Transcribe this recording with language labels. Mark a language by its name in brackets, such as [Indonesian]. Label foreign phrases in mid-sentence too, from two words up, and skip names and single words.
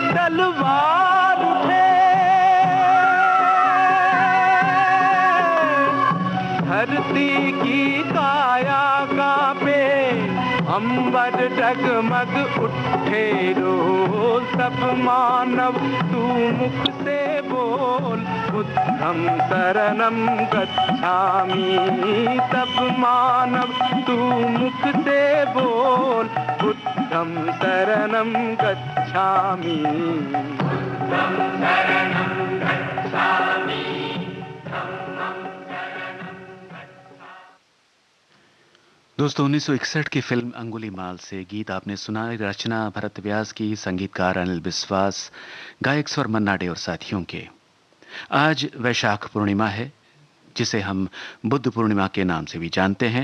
[Hindi] तलवार उठे, धरती की काया कांपे, अंबर डगमग उठे रोज, सब मानव तू मुख से बोल, [Pali] बुद्धं शरणं गच्छामि, [Hindi] सब मानव तू मुख से बोल, [Pali] बुद्धं शरणं गच्छामि, बुद्धं शरणं गच्छामि। [Hindi] दोस्तों 1961 की फिल्म अंगुलीमाल से गीत आपने सुना। रचना भरत व्यास की, संगीतकार अनिल बिस्वास, गायक स्वर मन्ना डे और साथियों के। आज वैशाख पूर्णिमा है, जिसे हम बुद्ध पूर्णिमा के नाम से भी जानते हैं।